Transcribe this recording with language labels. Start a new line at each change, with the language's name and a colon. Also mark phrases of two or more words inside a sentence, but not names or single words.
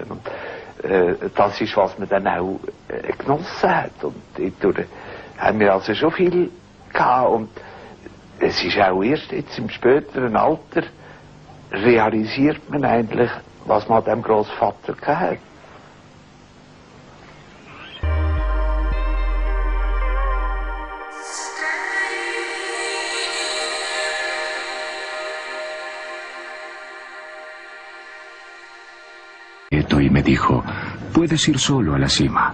German: Und das ist, was man dann auch genossen hat. Und dadurch haben wir also schon viel gehabt. Und es ist auch erst jetzt im späteren Alter realisiert man eigentlich, was man dem Großvater gehabt hat.
Spanish: Y me dijo, puedes ir solo a la cima.